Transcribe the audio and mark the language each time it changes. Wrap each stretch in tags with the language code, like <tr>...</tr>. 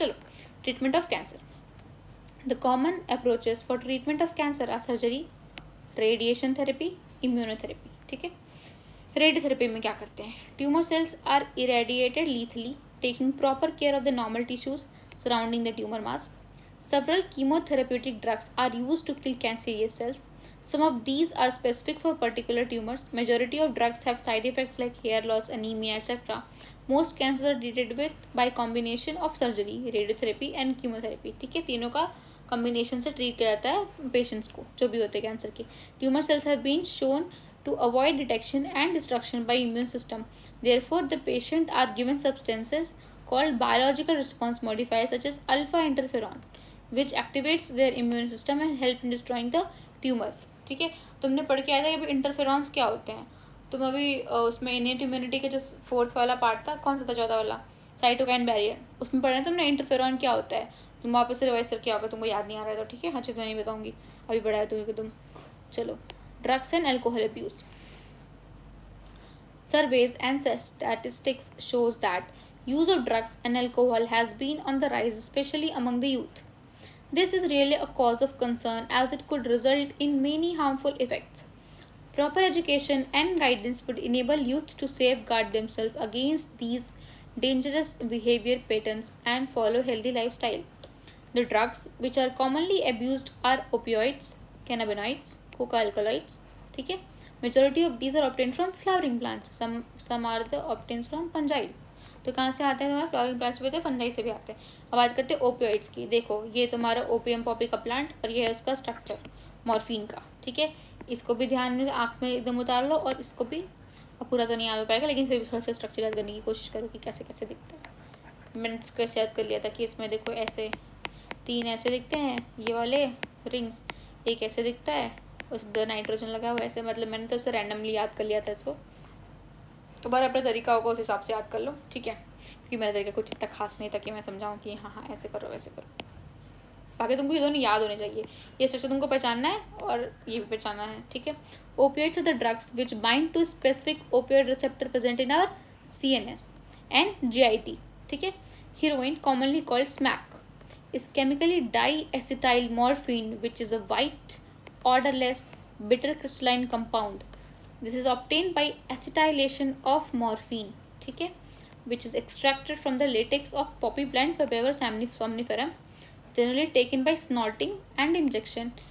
<en>चलो, treatment of cancer. The common approaches for treatment of cancer are surgery, radiation therapy, immunotherapy,</en> <hi>ठीक है। Radiotherapy में क्या करते हैं,</hi> <en>Tumour cells are irradiated lethally, taking proper care of the normal tissues surrounding the tumour mass. Several chemotherapeutic drugs are used to kill cancerous cells. Some of these are specific for particular tumors. Majority of drugs have side effects like hair loss, anemia, etc. Most cancers are treated with by combination of surgery, radiotherapy and chemotherapy.</en> <hi>ठीक है, तीनों का combination से treat किया जाता है patients को जो भी होते हैं कैंसर के.</hi> <en>Tumor cells have been shown to avoid detection and destruction by immune system. Therefore, the patient are given substances called biological response modifiers such as alpha interferon, which activates their immune system and help in destroying the tumor.</en> <hi>ठीक है, तुमने पढ़ के आया था कि interferons क्या होते हैं. तुम अभी उसमें इनेट इम्यूनिटी के जो 4th वाला पार्ट था, कौन सा था 14 वाला, साइटोकाइन बैरियर, उसमें पढ़ा तुमने इंटरफेरॉन क्या होता है. तुम वापस से रिवाइज करके आओगे, तुमको याद नहीं आ रहा है तो ठीक है, हर चीज़ मैं नहीं बताऊंगी, अभी बढ़ाया तुम.</hi> <en>चलो, drugs and alcohol abuse. Surveys and statistics shows that use of drugs and alcohol has been on the rise, especially among the youth. This is really a cause of concern as it could result in many harmful effects. Proper education and guidance would enable youth to safeguard themselves against these dangerous behavior patterns and follow healthy lifestyle. The drugs which are commonly abused are opioids, cannabinoids, coca alkaloids.</en> <hi>ठीक है,</hi> <en>majority of these are obtained from flowering plants. Some are the obtained from fungi.</en> <hi>तो कहाँ से आते हैं तुम्हारे flowering plants भी होते हैं, फंजाई से भी आते हैं. अब बात करते हैं ओपियोइड्स की. देखो, ये तुम्हारा ओपियम पॉपी का प्लांट और ये है उसका स्ट्रक्चर मॉर्फिन का. ठीक है, इसको भी ध्यान में आँख में एकदम उतार लो और इसको भी, अब पूरा तो नहीं याद हो पाएगा लेकिन फिर भी थोड़ा सा स्ट्रक्चर याद करने की कोशिश करो कि कैसे कैसे दिखता है. मैंने इसको ऐसे याद कर लिया था कि इसमें देखो ऐसे 3 ऐसे दिखते हैं ये वाले रिंग्स, एक ऐसे दिखता है, उस 2 नाइट्रोजन लगा हुआ ऐसे. मतलब मैंने तो उससे रैंडमली याद कर लिया था इसको. तुम्हारा अपना तरीका होगा, उस हिसाब से याद कर लो. ठीक है, क्योंकि मेरा तरीका कुछ इतना खास नहीं था कि मैं समझाऊँ कि हाँ ऐसे करो वैसे करो. बाकी तुमको ये दोनों याद होने चाहिए. ये स्ट्रक्चर तुमको पहचानना है और ये भी पहचानना है. ठीक है,</hi> <en>Opioids are the drugs which bind to specific opioid receptor present in our CNS and GIT.</en> <hi>ठीक है,</hi> <en>heroin commonly called smack is chemically diacetyl morphine which is a white odorless bitter crystalline compound. This is obtained by acetylation of morphine.</en> <hi>ठीक है,</hi> <en>which is extracted from the latex of poppy plant Papaver somniferum, generally taken by snorting and injection.</en>